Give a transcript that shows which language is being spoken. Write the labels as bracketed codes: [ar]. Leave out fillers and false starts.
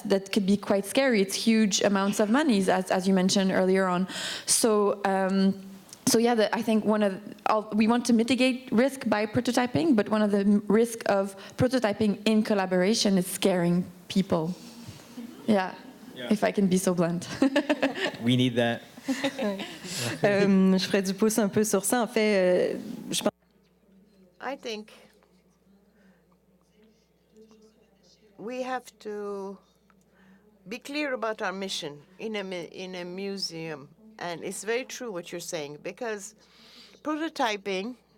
[en] That could be quite scary. It's huge amounts of money, as you mentioned earlier on. So yeah, I think we want to mitigate risk by prototyping, but one of the risks of prototyping in collaboration is scaring people. Yeah. If I can be so blunt. We need that. [fr] Je ferai du pouce un peu sur ça. En fait, je pense. [en] I think we have to be clear about our mission in a museum, and it's very true what you're saying, because prototyping